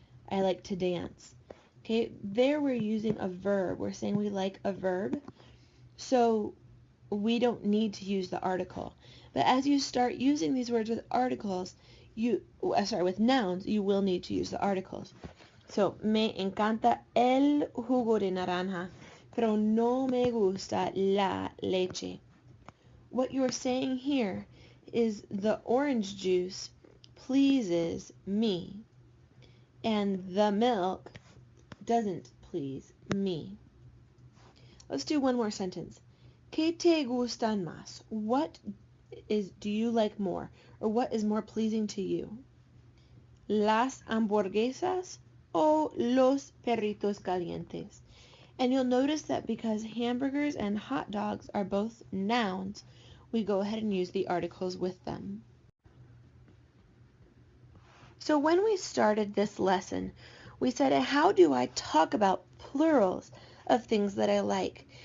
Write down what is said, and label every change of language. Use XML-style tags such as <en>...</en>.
<en>I like to dance. Okay, there we're using a verb. We're saying we like a verb. So we don't need to use the article. But as you start using these words with articles, with nouns, you will need to use the articles.</en> <es>So, me encanta el jugo de naranja, pero no me gusta la leche.</es> <en>What you're saying here is the orange juice pleases me, and the milk doesn't please me. Let's do one more sentence.</en> <es>¿Qué te gustan más?</es> <en>What do you like more? Or what is more pleasing to you?</en> <es>¿Las hamburguesas o los perritos calientes?</es> <en>And you'll notice that because hamburgers and hot dogs are both nouns, we go ahead and use the articles with them. So when we started this lesson, we said, how do I talk about plurals of things that I like?</en>